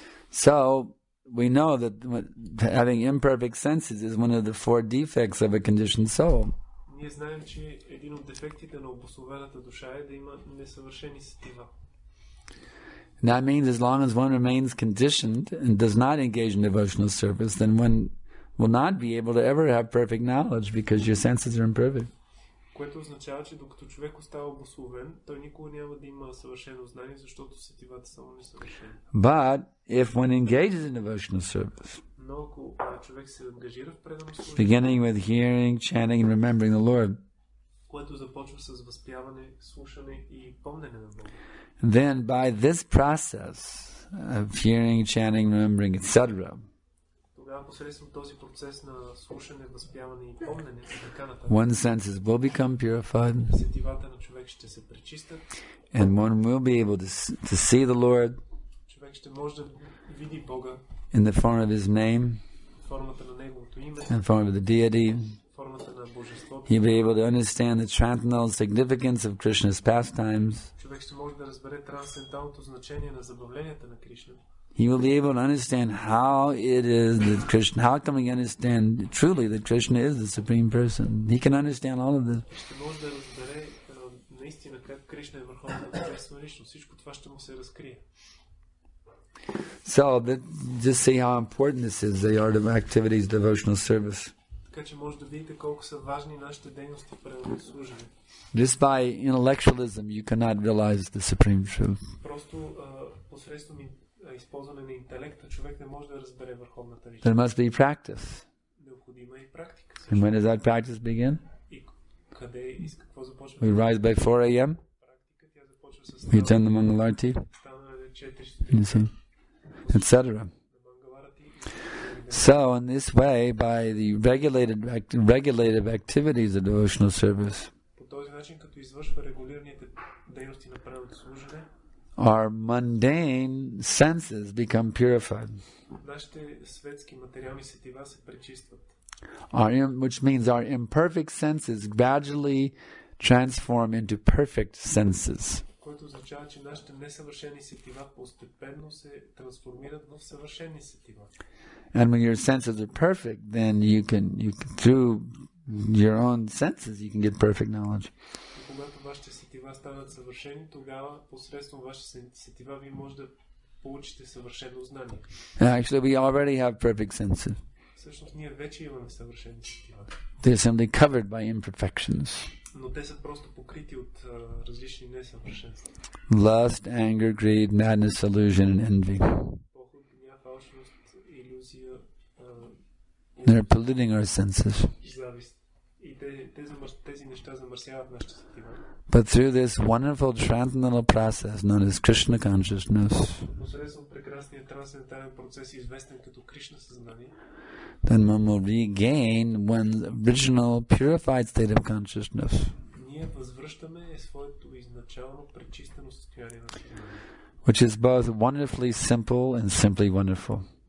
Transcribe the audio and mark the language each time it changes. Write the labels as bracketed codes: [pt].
[en] So, we know that having imperfect senses is one of the 4 defects of a conditioned soul. [bg] Ние знаем, че един от дефектите на обособената душа е да има несъвършени сетива. [en] That means as long as one remains conditioned and does not engage in devotional service, then one will not be able to ever have perfect knowledge because your senses are imperfect. [bg] Което означава, че докато човек остава благословен, той никога няма да има съвършено знание, защото сетивата са несъвършени. [en] But if one engages in devotional service, [bg] Но ако човек се ангажира в предано служение, [en] beginning with hearing, chanting, and remembering the Lord, [bg] което започва с възпяване, слушане и помнене на Бога, [en] then by this process of hearing, chanting, remembering, etc., [bg] тогава посредством този процес на слушане, възпяване и помнене и така нататък, [en] one's senses will become purified, [bg] сетивата на човек ще се пречистят, [en] and one will be able to see the Lord [bg] човек ще може да види Бога [en] in the form of His name, [bg] в формата на Неговото име, [en] in the form of the deity. [bg] в формата на Божеството. [en] He'll be able to understand the transcendental significance of Krishna's pastimes. [bg] Човек ще може да разбере трансценденталното значение на забавленията на Кришна. [en] He will be able to understand how it is that Krishna, how can we understand truly that Krishna is the Supreme Person? He can understand all of this. [bg] Ще може да разбере наистина как Кришна е върховната божествена личност. Всичко това ще му се разкрие. [en] So, just see how important this is, the art of activities, devotional service. [bg] Така че може да видите колко са важни нашите дейности в преданното служене. [en] Just by intellectualism, you cannot realize the Supreme Truth. [bg] Просто посредством използване на интелекта човек не може да разбере върховната [en] There [bg] личност. [en] must be practice. [bg] Необходима е и практика. [en] And when does that practice begin? [bg] И къде и с какво започва? [en] We rise by 4 a.m. [bg] Практика тя започва с [en] We attend the Mangalarti, [bg] станане 4 [en] you see, etc. So, in this way, by the regulative activities of devotional service, [bg] По този начин, като извършва регулираните дейности на преданното служене, [en] our mundane senses become purified, [bg] нашите светски материални сетива се пречистват. [en] which means our imperfect senses gradually transform into perfect senses. [bg] Което означава, че нашите несъвършени сетива постепенно се трансформират в съвършени сетива. [en] And when your senses are perfect, then you can through your own senses you can get perfect knowledge. [bg] И когато вашите сетива станат съвършени, тогава посредством вашите сетива ви може да получите съвършено знание. [en] Actually, we already have perfect senses. [bg] Всъщност ние вече имаме съвършени сетива. [en] They're simply covered by imperfections. [bg] Но те са просто покрити от различни несъвършенства. [en] Lust, anger, greed, madness, illusion, and envy. [bg] Поход, гняв, алчност, илюзия, [en] They're polluting our senses. [bg] завист. И тези неща замърсяват нашите сетива. [en] But through this wonderful transcendental process known as Krishna consciousness, [bg] Посредством прекрасния трансцендентален процес, известен като Кришна съзнание, [en] then one will regain one's original purified state of consciousness, [bg] ние възвръщаме своето изначално пречистено състояние на съзнание, [en] which is both wonderfully simple and simply wonderful.